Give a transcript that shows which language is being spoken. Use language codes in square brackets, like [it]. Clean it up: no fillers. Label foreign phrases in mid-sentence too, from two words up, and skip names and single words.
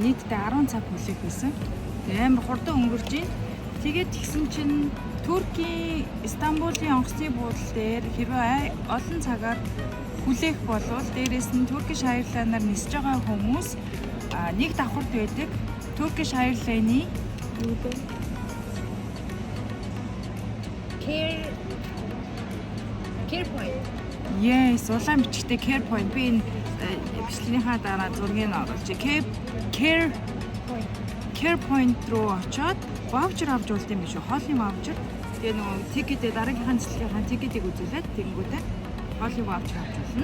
[mn] Нийтдээ 10 цаг хүлээх байсан. Амар хурдан өнгөрч байна. Тэгээд тэгсэн чинь Туркийн Стамбулын онгоцны буудал дээр хэрвээ олон цагаар хүлээх болвол дээрээс нь Turkish Airlines-аар нисэж байгаа хүмүүс нэг давхарт байдаг. Turkish Airlines-ийн Care point. Yes, улаан бичгтэй Care point. Би энэ бичлэгийнхаа дараа зургийг оруулж Care point руу очоод voucher авч болт юм биш үү? Хоолны voucher. Тэгээ нөгөө тикетээ дараагийнхаа нислэгийнхаа тикетийг үзүүлээд тэгэнгүүтээ хоолны voucher авч болно.